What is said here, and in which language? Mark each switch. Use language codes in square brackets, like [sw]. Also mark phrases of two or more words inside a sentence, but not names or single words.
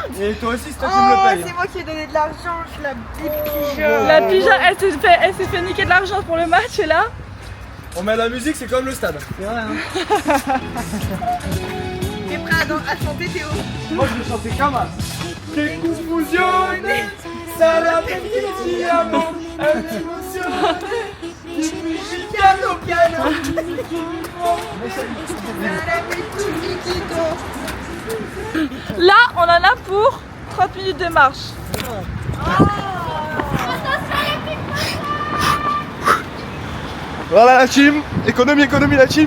[fr] Et toi aussi, c'est toi qui me le paye. C'est moi qui ai donné de l'argent. Je suis la petite pigeon. La pigeon, elle s'est fait niquer de l'argent pour le match et là... On met la musique, c'est comme le stade. C'est vrai, hein. T'es prêt à chanter Théo? Moi, je vais chanter comme ça. [it] Che confusione, sarà perdiamo, emozione, piano piano. [fr] Là, on en a pour 30 minutes de marche. Voilà la team, économie la team.